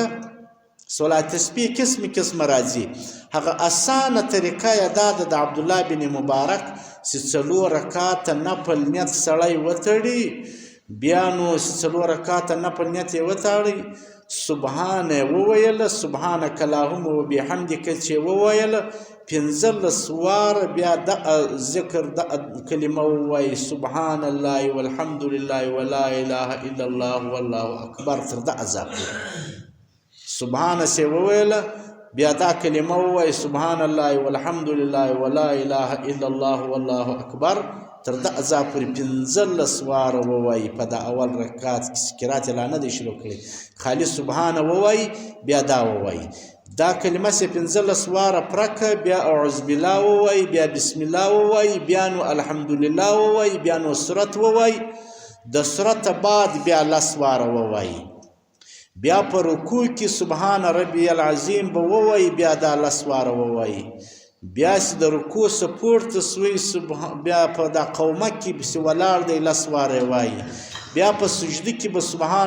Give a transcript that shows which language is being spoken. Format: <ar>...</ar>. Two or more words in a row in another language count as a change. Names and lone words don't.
<ps>صلات تسبیح قسمه راځي، هغه اسانه طریقه یې دا ده د عبدالله بن مبارک چې 4 رکعاته نفل نیت سړی وتړي، بیا نو 4 رکعاته نفل نیت یې وتړي، سبحان یې وویله،</ps> <ar>سبحانک اللهم وبحمدک</ar> <ps>چې وویله 15 واره، بیا د ذکر د کلمه ووایي</ps> <ar>سبحان الله والحمد لله ولا اله الا الله والله اکبر</ar> <ps>تر د عذاب سبحان سي وویله، بیا دا کلمه ووایي</ps> <ar>سبحان الله والحمد لله ولا اله الا الله والله اکبر</ar> <ps>تر د عذاب پورې 15 واره ووایي. په دا اول رکعت کې قرات لا نه دی شروع کړی، خالي سبحان ووایي، بیا دا ووایي دا کلمه سي 15 واره پرکه، بیا</ps> <ar>اعوذ بالله</ar> <ps>ووایي، بیا</ps> <ar>بسم الله</ar> <ps>ووایي، بیا نو الحمدلله ووایي، بیا نو سورت ووایي، د سورت بعد بیا 10 واره ووایي، بیا په رکوع کې</ps> <ar>سبحان ربي العظیم</ar> <ps>به ووایي، بیا دا 10 واره ووایي، بیا چې د رکوع څخه پورته سوی بیا په دا قومه کې پسې ولاړ دی 10 واره وایي، بیا په سجده کې به سبحان</ps>